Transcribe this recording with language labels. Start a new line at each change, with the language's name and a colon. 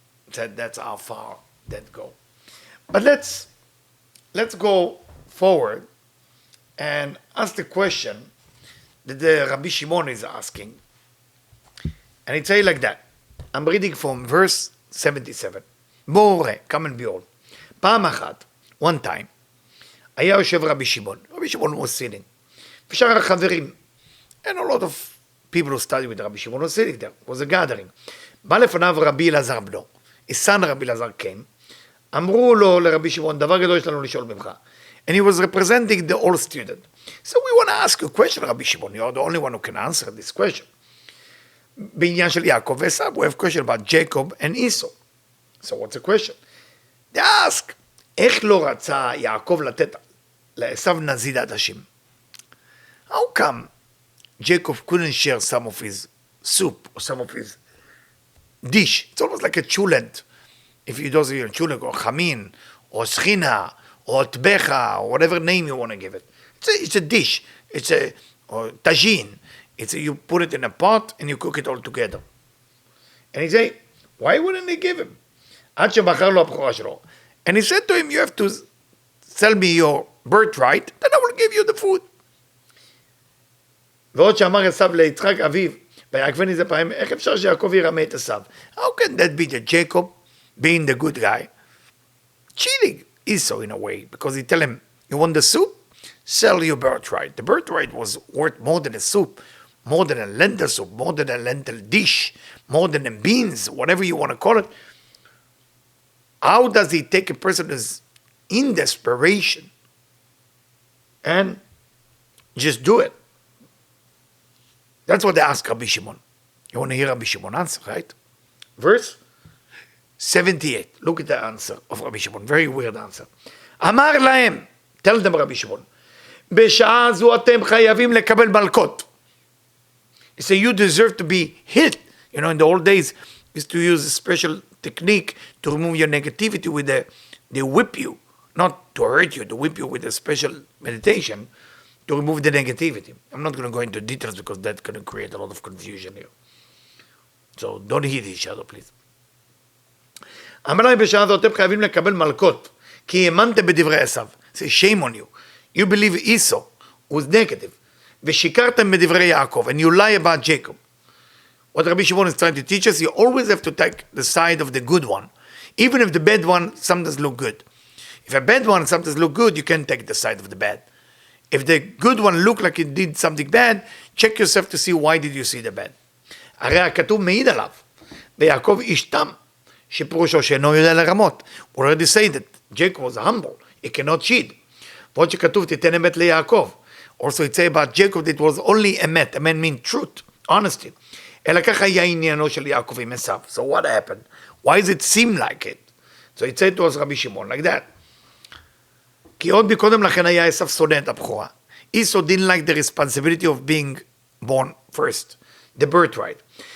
English: That's how far that go. But let's go forward and ask the question that the Rabbi Shimon is asking. And it says like that. I'm reading from verse 77.
Hebrew: בואו ראה,
English: come and behold.
Hebrew: פעם אחת,
English: one time,
Hebrew: היה יושב רבי שמעון.
English: רבי שמעון was sitting.
Hebrew: ושאר החברים,
English: and a lot of people who study with רבי שמעון was sitting there. It was a gathering.
Hebrew: בא לפניו רבי אלעזר בנו.
English: His son
Hebrew: רבי אלעזר
English: came.
Hebrew: אמרו לו לרבי שמעון, דבר גדול יש לנו לשאול ממך.
English: And he was representing the old student. So we want to ask you a question, Rabbi Shimon. You are the only one who can answer this question.
Hebrew: בעניין של יעקב ועשיו,
English: we have a question about Jacob and Esau. So what's the question? They ask,
Hebrew: איך לא רצה יעקב לתת לעשיו נזידת השם?
English: How come Jacob couldn't share some of his soup or some of his dish? It's almost like a chulent. If you don't see a chulent or chamin or schina or tbecha or whatever name you want to give it. It's a dish. It's a or tagine. You put it in a pot and you cook it all together. And he say, why wouldn't they give him?
Hebrew: עד שבחר לו הבכורה שלו.
English: And he said to him, you have to sell me your birthright, then I will give you the food.
Hebrew: ועוד שאמר עשיו ליצחק אביו, ויעקבני זה פעמים, איך אפשר שיעקב ירמה את עשיו?
English: How can that be that Jacob, being the good guy, cheating Esau in a way? Because he tell him, you want the soup? Sell your birthright. The birthright was worth more than a soup, more than a lentil soup, more than a lentil dish, more than a beans, whatever you want to call it. How does he take a person who's in desperation and just do it? That's what they ask Rabbi Shimon. You want to hear Rabbi Shimon answer, right? Verse 78. Look at the answer of Rabbi Shimon. Very weird answer.
Hebrew: אמר להם,
English: tell them Rabbi Shimon,
Hebrew: בשעה זו אתם חייבים לקבל מלכות.
English: He said, you deserve to be hit. You know, in the old days, used to use a special technique to remove your negativity with they whip you, not to hurt you, to whip you with a special meditation to remove the negativity. I'm not going to go into details because that's going to create a lot of confusion here. So don't hit each other, please.
Hebrew: אמר להם בשעה זו אתם חייבים לקבל מלכות, כי האמנתם בדברי עשיו.
English: Say, shame on you. You believe Esau was negative.
Hebrew: ושיקרתם בדברי יעקב,
English: and you lie about Jacob. What Rabbi Shimon is trying to teach us, you always have to take the side of the good one. Even if the bad one sometimes look good. If a bad one sometimes look good, you can take the side of the bad. If the good one look like it did something bad, check yourself to see why did you see the bad.
Hebrew: הרי הכתוב מעיד עליו, ויעקב איש תם, שפירושו שאינו יודע לרמות.
English: We already say that Jacob was humble, he cannot cheat.
Hebrew: ועוד שכתוב תיתן אמת ליעקב.
English: Also it say about Jacob that it was only emet, emet means truth, honesty.
Hebrew: אלא ככה היה עניינו של יעקב עם עשיו.
English: So what happened? Why does it seem like it? So it said to us רבי שמעון like that.
Hebrew: כי עוד מקודם לכן היה עשיו שונא את הבכורה.
English: Esau didn't like the responsibility of being born first, the birthright.